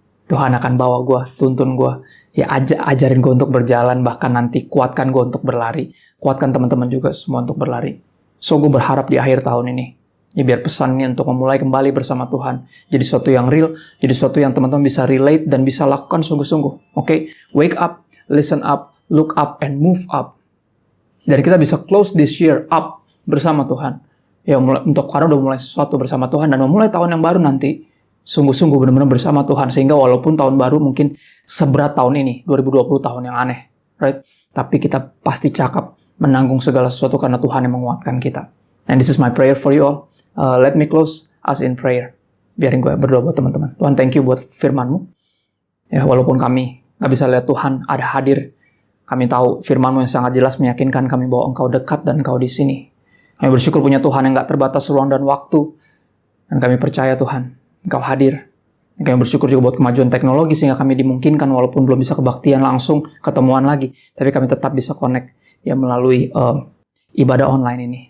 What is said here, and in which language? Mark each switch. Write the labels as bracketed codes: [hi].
[id] Tuhan akan bawa gue, tuntun gue, ya ajarin gue untuk berjalan, bahkan nanti kuatkan gue untuk berlari, kuatkan teman-teman juga semua untuk berlari. So gue berharap di akhir tahun ini, ya biar pesan ini untuk memulai kembali bersama Tuhan, jadi sesuatu yang real, jadi sesuatu yang teman-teman bisa relate dan bisa lakukan sungguh-sungguh. Oke? [en] Wake up, listen up, look up, and move up. [id] Dan kita bisa [en] close this year up [id] bersama Tuhan. Ya karena udah mulai sesuatu bersama Tuhan dan memulai tahun yang baru nanti, sungguh-sungguh benar-benar bersama Tuhan, sehingga walaupun tahun baru mungkin seberat tahun ini, 2020 tahun yang aneh, right? Tapi kita pasti cakap menanggung segala sesuatu karena Tuhan yang menguatkan kita. [en] And this is my prayer for you all. Let me close us in prayer. [id] Biarin gue berdoa buat teman-teman. Tuhan, thank you buat firman-Mu. Ya, walaupun kami nggak bisa lihat Tuhan ada hadir, kami tahu firman-Mu yang sangat jelas meyakinkan kami bahwa Engkau dekat dan Engkau di sini. Kami bersyukur punya Tuhan yang nggak terbatas ruang dan waktu, dan kami percaya Tuhan, Engkau hadir. Kami bersyukur juga buat kemajuan teknologi sehingga kami dimungkinkan walaupun belum bisa kebaktian langsung, ketemuan lagi, tapi kami tetap bisa connect ya melalui ibadah online ini.